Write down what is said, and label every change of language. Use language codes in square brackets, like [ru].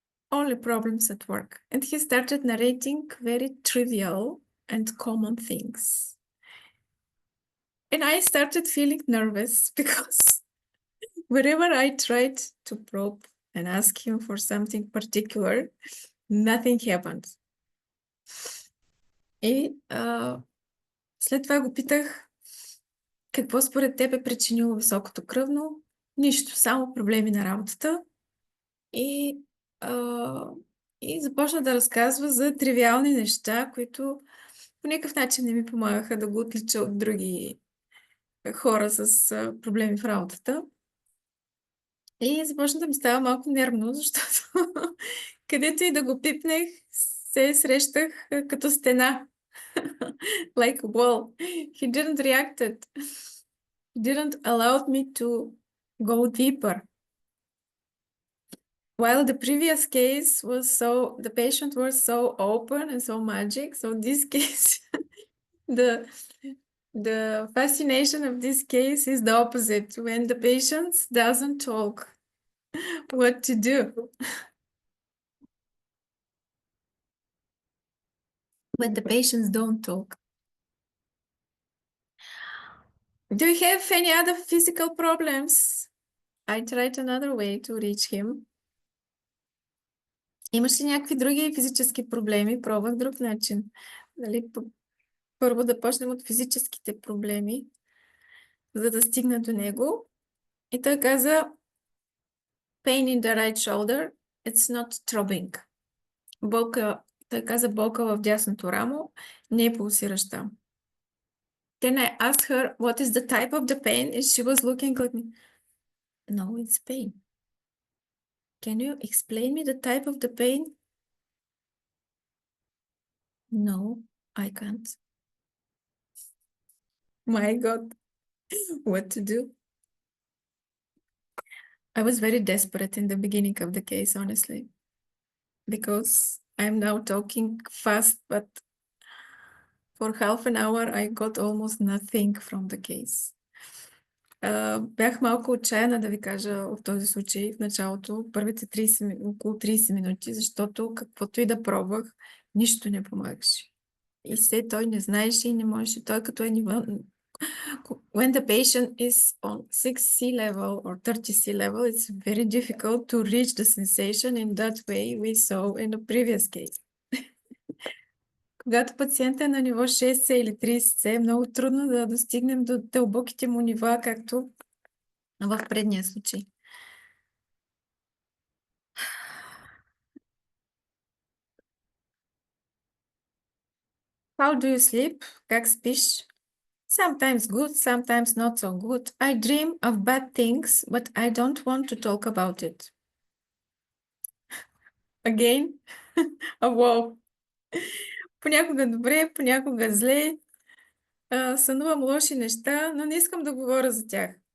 [en] Only problems at work. And he started narrating very trivial and common things. And I started feeling nervous because wherever I tried to probe and ask him for something particular, nothing happened. [bg] И след това го питах, какво според теб е причинило високото кръвно? Нищо, само проблеми на работата. И започна да разказва за тривиални неща, които по никакъв начин не ми помагаха да го отлича от други хора с проблеми в работата. И започна да ми става малко нервно, защото където и да го пипнех, се срещах като стена. [en] Like a wall. He didn't react it. didn't allow me to go deeper. While the previous case was the patient was so open and so magic, so this case, the fascination of this case is the opposite. When the patient doesn't talk, what to do? When the patients don't talk. Do you have any other physical problems? I tried another way to reach him. [bg] Имаш ли някакви други физически проблеми? Пробвах друг начин. Нали, първо да почнем от физическите проблеми, за да стигна до него. И той каза, [en] pain in the right shoulder, it's not throbbing. [bg] Той каза болка в дясното рамо, не е пулсираща. [en] Then I asked her, what is the type of the pain? And she was looking like me. No, it's pain. Can you explain me the type of the pain? No, I can't. My God, what to do? I was very desperate in the beginning of the case, honestly, because I'm now talking fast, but for half an hour I got almost nothing from the case. [bg] Бях малко отчаяна да ви кажа в този случай в началото, първите около 30 минути, защото каквото и да пробвах, нищо не помагаше. И все той не знаеше и не можеше. Той като е ниво... [en] When the patient is on 6C level or 30C level, it's very difficult to reach the sensation in that way we saw in the previous case. [bg] Когато пациентът е на ниво 6C или 30C, е много трудно да достигнем до дълбоките му нива, както в предния случай. [en] How do you sleep? [bg] Как спиш? [en] Sometimes good, sometimes not so good. I dream of bad things, but I don't want to talk about it. Again? Wow. [bg] Понякога добре, понякога зле. Сънувам лоши неща, но не искам да говоря за тях.